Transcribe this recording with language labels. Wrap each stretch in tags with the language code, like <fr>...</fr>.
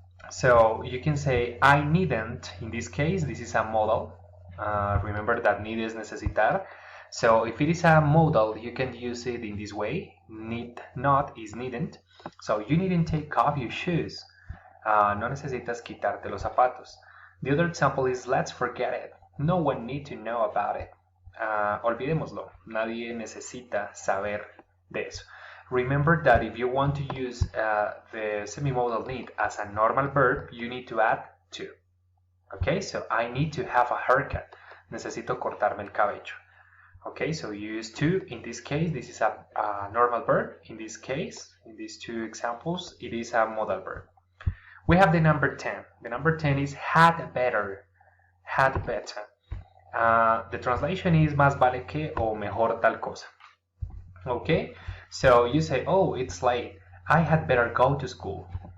<en>So you can say I needn't. In this case, this is a modal. Remember that need is necesitar. So if it is a modal, you can use it in this way. Need not is needn't. So you needn't take off your shoes.</en> <es>No necesitas quitarte los zapatos.</es> <en>The other example is let's forget it. No one need to know about it.</en> <es>Olvidémoslo. Nadie necesita saber de eso.</es> <en>Remember that if you want to use the semi-modal need as a normal verb, you need to add to. Okay, so I need to have a haircut.</en> <es>Necesito cortarme el cabello.</es> <en>Okay, so you use to. In this case, this is a normal verb. In this case, in these two examples, it is a modal verb. We have the number 10. The number 10 is had better. Had better. The translation is</en> <es>más vale que o mejor tal cosa.</es> <en>Okay, so you say, oh, it's late. I had better go to school.</en>